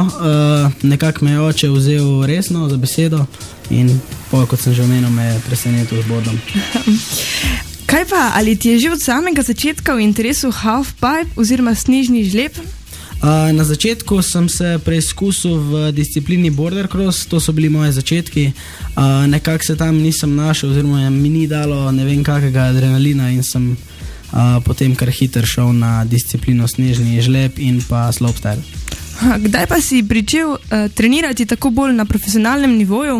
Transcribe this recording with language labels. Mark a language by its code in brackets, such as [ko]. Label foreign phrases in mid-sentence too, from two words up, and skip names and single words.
[sl] Nekako me je oče vzel resno za besedo in kot sem že omenil, me je presenetil z bordom. Kaj pa, ali ti je že od samega začetka v interesu halfpipe oziroma snežni žleb? Na začetku sem se preizkusil v disciplini [en] border cross, [sl] to so bili moje začetki. Nekako se tam nisem našel oziroma mi ni dalo ne vem kakega adrenalina in sem potem kar hiter šel na disciplino snežni žleb in pa slopestyle. Kdaj pa si pričel trenirati tako bolj na profesionalnem nivoju?